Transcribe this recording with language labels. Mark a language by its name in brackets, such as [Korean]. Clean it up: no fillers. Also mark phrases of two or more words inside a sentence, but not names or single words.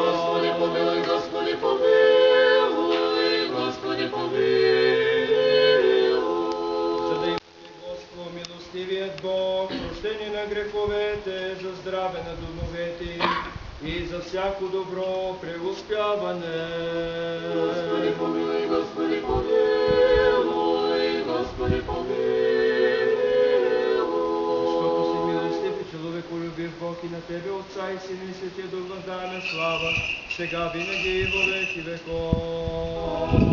[Church Slavic] Господи, помилуй, Господи, помилуй, Господи, помилуй. [Bulgarian] За да има Господ, милостивият Бог, прощение на греховете, за здраве на домовете и за всяко добро преуспяване. [Church Slavic] Господи, помилуй, Господи, помилуй, Господи, помилуй. [Bulgarian] Човеколюбив Бог, и на Тебе, Отца и Сина и Светия Дух, въздаваме слава, сега винаги и [Church Slavic] во веки веков.